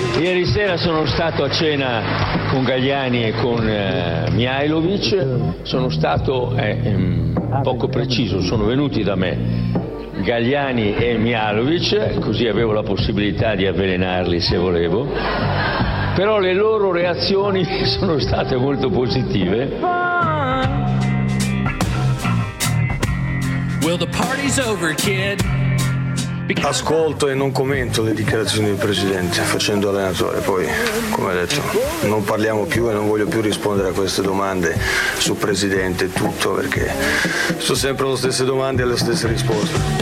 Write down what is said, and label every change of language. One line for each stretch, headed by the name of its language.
Italian: Ieri sera sono stato a cena con Gagliani e con Mihajlovic, sono stato poco preciso, sono venuti da me Gagliani e Mihajlovic, così avevo la possibilità di avvelenarli se volevo, però le loro reazioni sono state molto positive.
English: Well, the party's over, kid.
Italian: Ascolto e non commento le dichiarazioni del presidente facendo allenatore. Poi, come detto, non parliamo più e non voglio più rispondere a queste domande sul presidente e tutto, perché sono sempre le stesse domande e le stesse risposte.